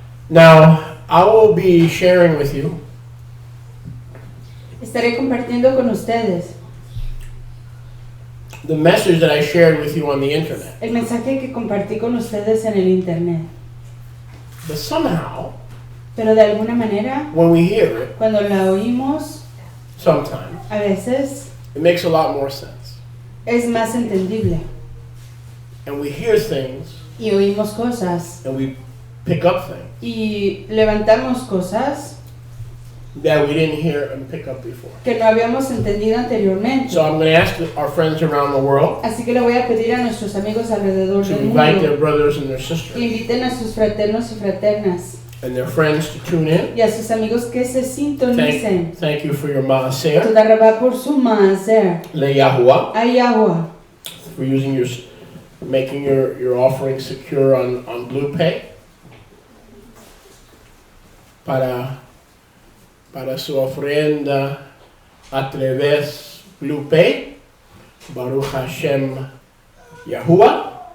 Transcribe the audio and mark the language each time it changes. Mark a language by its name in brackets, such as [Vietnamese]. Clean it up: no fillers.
[English] Now, I will be sharing with you. [Spanish] Estaré compartiendo con ustedes [English] the message that I shared with you on the internet. [Spanish] el mensaje que compartí con ustedes en el internet. [English] But somehow, [Spanish] pero de alguna manera, [English] when we hear it, [Spanish] cuando la oímos, [English] sometimes, [Spanish] a veces, [English] it makes a lot more sense. [Spanish] es más entendible. [English] And we hear things, [Spanish] y oímos cosas, [English] and we pick up things, [Spanish] y levantamos cosas [English] that we didn't hear and pick up before. [Spanish] que no habíamos entendido anteriormente. [English] So I'm going to ask our friends around the world [Spanish] Así que le voy a pedir a nuestros amigos alrededor [English] to [Spanish] del [English] invite [Spanish] mundo [English] their brothers and their [Spanish] que [English] sisters [Spanish] inviten a sus fraternos y fraternas [English] and their friends to tune in. [Spanish] y a sus amigos que se sintonicen. [English] Thank you for your maaser, [Hebrew] Toda rabá [Spanish] por su maaser. [English] le Yahuwah, [Spanish] Hay agua. [English] for making your offering secure on Blue Pay. [Spanish] Para su ofrenda a través Blue Pay, [Hebrew] Baruch Hashem Yahuwah.